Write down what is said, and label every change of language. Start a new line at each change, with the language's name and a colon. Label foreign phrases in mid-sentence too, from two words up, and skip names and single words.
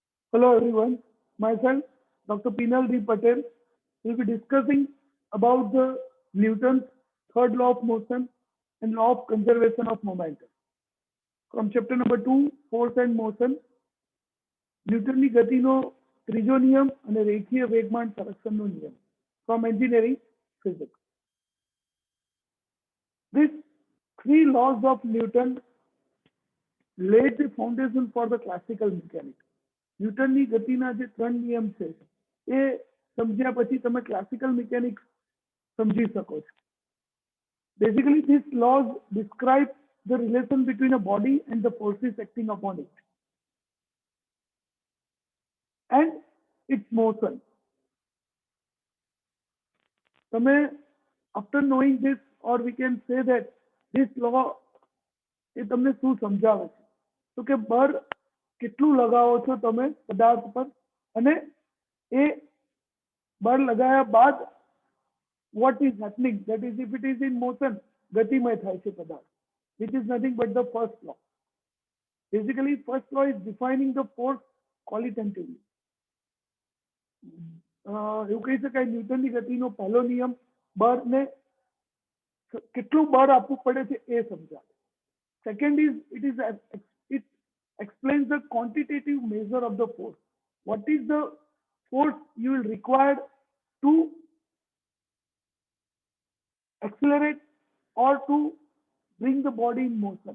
English: Hello everyone, myself Dr. Pinal Patel will be discussing about the Newton's third law of motion and law of conservation of momentum. From chapter number 2, force and motion,
Gujarati: ન્યૂટનની ગતિનો ત્રીજો નિયમ અને રેખીય વેગમાન સંરક્ષણનો નિયમ
English: from engineering physics. These three laws of Newton laid the foundation for the classical mechanics.
Gujarati: ન્યૂટનની ગતિના જે ત્રણ નિયમ છે એ સમજ્યા પછી તમે
English: classical mechanics
Gujarati: સમજી શકો છો.
English: Basically, these laws describe the relation between a body and the forces acting upon it and its motion. તમે after knowing this, or we can say that this law
Gujarati: એ તમને શું સમજાવે છે તો કે બળ કેટલું લગાવો છો તમે પદાર્થ પર અને એ બળ લગાયા બાદ
English: what is happening, that is if it is in motion,
Gujarati: ગતિમય થાય છે પદાર્થ,
English: which is nothing but the first law. Basically, first law is defining the force qualitatively.
Gujarati: એવું કહી શકાય ન્યૂટનની ગતિનો પહેલો નિયમ બળને કેટલું બળ આપવું પડે છે એ સમજાવે.
English: Second is it explains the quantitative measure of the force. What is the force you will require to accelerate or to bring the body in motion?